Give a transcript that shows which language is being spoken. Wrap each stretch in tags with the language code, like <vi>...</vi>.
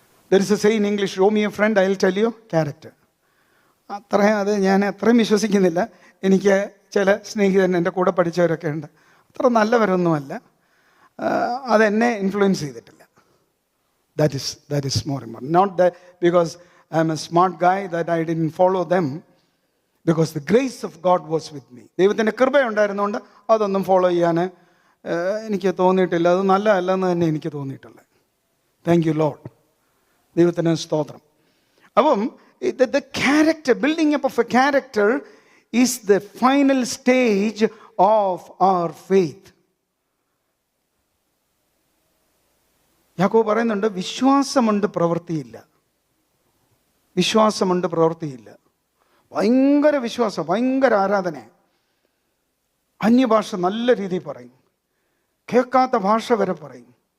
<en>There is a saying in English, show me a friend, I'll tell you character.</en> <ml>അത് ഞാൻ അത്രയും വിശ്വസിക്കുന്നില്ല. എനിക്ക് ചില സ്നേഹിതൻ എൻ്റെ കൂടെ പഠിച്ചവരൊക്കെ ഉണ്ട്, അത്ര നല്ലവരൊന്നുമല്ല, അതെന്നെ ഇൻഫ്ലുവൻസ് ചെയ്തിട്ടില്ല.</ml> <en>That is more important. Not that because I am a smart guy that I didn't follow them, because the grace of God was with me.</en> <ml>ദൈവത്തിൻ്റെ കൃപയുണ്ടായിരുന്നുകൊണ്ട് അതൊന്നും ഫോളോ ചെയ്യാൻ എനിക്ക് തോന്നിയിട്ടില്ല. അത് നല്ലതല്ലെന്ന് തന്നെ എനിക്ക് തോന്നിയിട്ടുള്ളത്.</ml> <en>Thank you Lord.</en> <ml>ദൈവത്തിന് സ്തോത്രം. അപ്പം</ml> <en>the character, building up of a character is the final stage of our faith.</en> <ml>യാക്കോബ് പറയുന്നുണ്ട്, വിശ്വാസമുണ്ട് പ്രവൃത്തിയില്ല. വിശ്വാസമുണ്ട് പ്രവൃത്തിയില്ല. ഭയങ്കര വിശ്വാസം, ഭയങ്കര ആരാധന, അന്യഭാഷ നല്ല രീതിയിൽ പറയും, കേൾക്കാത്ത ഭാഷ വരെ പറയും.</ml>